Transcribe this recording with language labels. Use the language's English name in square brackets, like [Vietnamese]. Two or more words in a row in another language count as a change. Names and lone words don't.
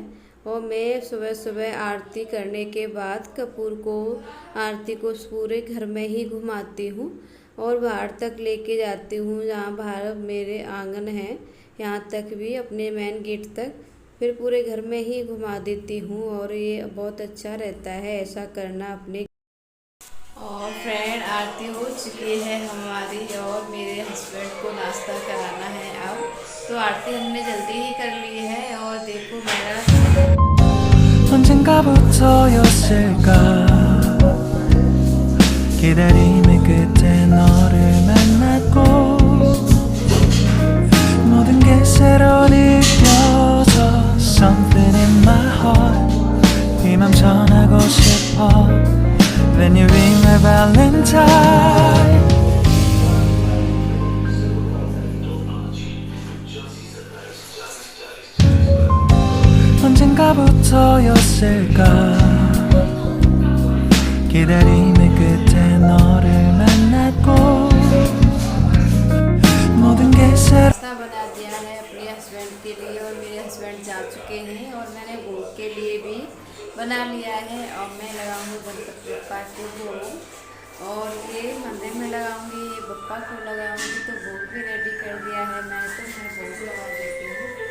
[Hindi] और मैं सुबह सुबह आरती करने के बाद कपूर को आरती को पूरे घर में ही घुमाती हूँ और बाहर तक लेके जाती हूँ, जहाँ बाहर मेरे आंगन है यहाँ तक भी, अपने मेन गेट तक, फिर पूरे घर में ही घुमा देती हूँ। और ये बहुत अच्छा रहता है ऐसा करना अपने। और फ्रेंड आरती हो चुकी है हमारी और मेरे हस्बैंड को नाश्ता कराना है अब। तो आरती हमने जल्दी ही कर ली है। और देखो मेरा [Korean] 언젠가부터였을까 기다림의 끝에 너를 만났고 모든 게 새로 느껴져 [English] Something in my heart [Korean] 이 맘 전하고 싶어 [English] When you ring my valentine [Korean] 언젠가부터였을까 기다림의 끝에 너를 만났고 모든 게 새로 [Hindi] नाश्ता बना दिया है अपने हस्बैंड के लिए और मेरे हस्बैंड जा चुके हैं। और मैंने भोग के लिए भी बना लिया है। और मैं लगाऊंगी गणपति बप्पा को भोग और ये मंदिर में लगाऊंगी, ये बप्पा को लगाऊंगी। तो भोग भी रेडी कर दिया है मैं, तो मैं भोग लगा देती हूँ।